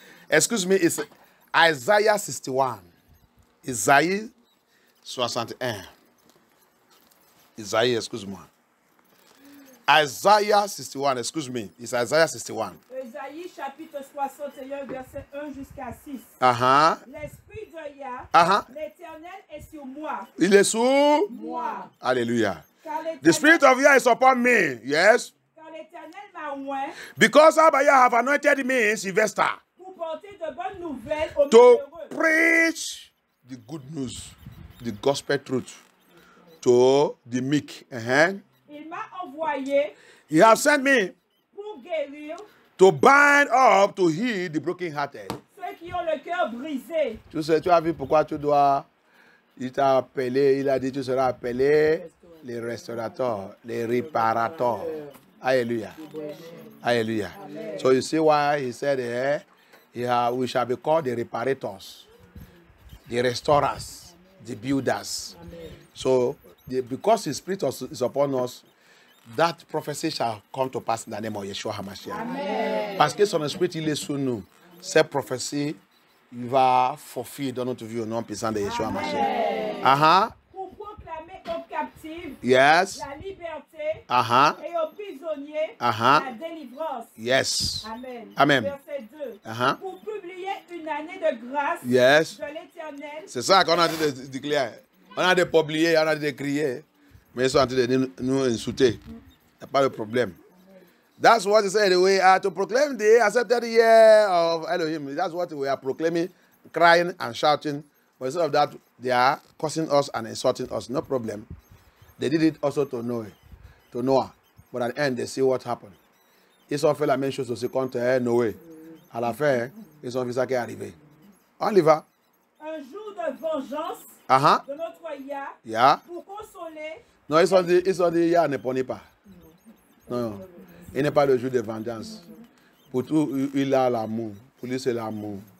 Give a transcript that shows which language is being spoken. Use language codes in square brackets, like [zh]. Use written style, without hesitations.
[fr] Excuse-moi, Isaiah 61. Isaïe 61. Isaïe, excuse-moi. [en] Isaiah 61, [fr] excuse-moi. [en] It's Isaiah 61. [fr] Isaïe chapitre 61, verset 1 jusqu'à 6. L'esprit de Yah, l'Éternel est sur moi. Il est sur moi. Alléluia. [en] The spirit of Yah is upon me. Yes. [fr] Car l'Éternel m'a oint. [en] Because Abaya have anointed me, Sylvester, [fr] pour porter de bonnes nouvelles aux [en] to [fr] malheureux. [en] Preach the good news, the gospel truth to the meek. [fr] Il m'a envoyé [en] He has sent me [fr] pour pour guérir [en] to bind up, to heal the brokenhearted. [fr] ceux qui ont le cœur brisé. Tu sais, tu as vu pourquoi tu dois. Il t'a appelé, il a dit tu seras appelé les restaurateurs, les réparateurs. Hallelujah. Hallelujah. [en] So you see why he said we shall be called the reparators, the restorers, the builders. So because his spirit is upon us, that prophecy shall come to pass in the name of Yeshua HaMashiach. [fr] Parce que son esprit il est sur nous. Cette prophétie il va fulfill dans notre vie au nom puissant de Yeshua HaMashiach. Pour proclamer aux captifs [en] Yes. [fr] la liberté et aux prisonniers la délivrance. [en] Yes. Amen. Amen. [fr] Verset 2. Pour publier une année de grâce [en] Yes. [fr] de l'Éternel. C'est ça qu'on a dit de déclarer. On a de publier, on a de crier. Mais ils sont en train de nous insulter. Il n'y a pas de problème. [en] That's what he said. We are to proclaim the accepted year of Elohim. That's what we are proclaiming, crying and shouting. But instead of that, they are cursing us and insulting us. No problem. They did it also to Noah. But at the end, they see what happened. [fr] Ils ont fait la même chose aussi contre Noé. À la fin, ils ont vu ça qui est arrivé. On y va. Un jour de vengeance de notre [en] Yeah. [fr] pour consoler. Non, ils ont dit, Yah ne prenez pas. Non. Il n'est pas le jour de vengeance. Pour tout, il a l'amour. Pour lui, c'est l'amour.